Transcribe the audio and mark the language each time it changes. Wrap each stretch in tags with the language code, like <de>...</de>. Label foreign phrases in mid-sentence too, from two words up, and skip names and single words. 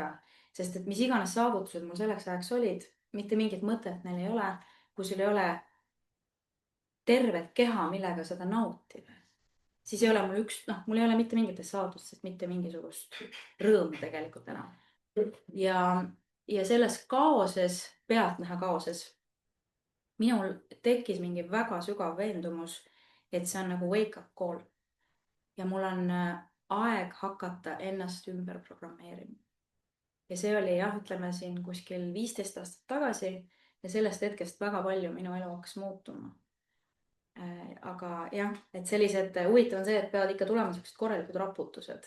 <et>Sest et mis iganes saavutused mul selleks ajaks olid, mitte mingit mõtet neil ei ole, kui sul ei ole tervet keha, millega seda nautida. Siis ei ole mul ei ole mitte mingitest saavutustest, mitte mingisugust rõõmu tegelikult enam. Ja selles kaoses, pealtnäha kaoses, minul tekkis mingi väga sügav veendumus, et see on nagu</et> <en>wake up call.</en> <et>Ja mul on aeg hakata ennast ümber programmeerima. Ja see oli ütleme siin kuskil 15 aastat tagasi ja sellest hetkest väga palju minu elu hakkas muutuma. Aga jah, et sellised huvitav on see, et peavad ikka tulema sellised korralikud raputused.</et>